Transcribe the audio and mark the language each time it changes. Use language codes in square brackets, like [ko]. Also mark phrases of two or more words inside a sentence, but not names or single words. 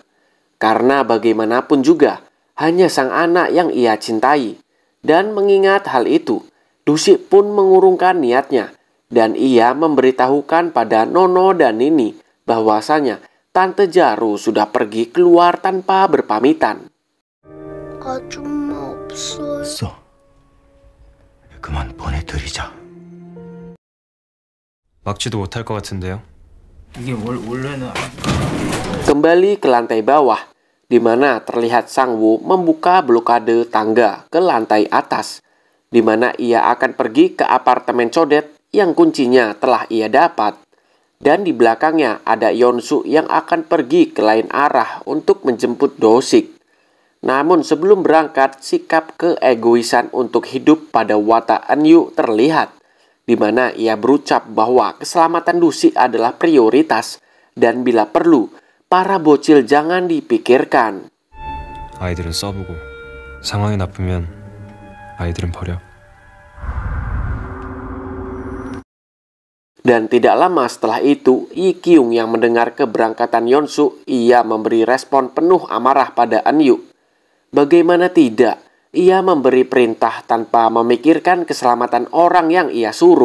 [id] Karena bagaimanapun juga, hanya sang anak yang ia cintai. Dan mengingat hal itu, Dusik pun mengurungkan niatnya. Dan ia memberitahukan pada Nono dan Nini bahwasanya Tante Jaru sudah pergi keluar tanpa berpamitan. [ko] 아줌마 없어요. 그만 보내드리자. 막지도 못할 것 같은데요. 이게 원래는 [id] Kembali ke lantai bawah, di mana terlihat Sang Woo membuka blokade tangga ke lantai atas, di mana ia akan pergi ke apartemen codet yang kuncinya telah ia dapat. Dan di belakangnya ada Yeonsu yang akan pergi ke lain arah untuk menjemput Dosik. Namun sebelum berangkat, sikap keegoisan untuk hidup pada watak Eun-yu terlihat, di mana ia berucap bahwa keselamatan Dusik adalah prioritas dan bila perlu, para bocil jangan dipikirkan. [ko] 아이들은 써보고 상황이 나쁘면 아이들은 버려. [id] Dan tidak lama setelah itu, Yi Kyung yang mendengar keberangkatan Yeonsu, ia memberi respon penuh amarah pada Eun-yu. Bagaimana tidak, ia memberi perintah tanpa memikirkan keselamatan orang yang ia suruh.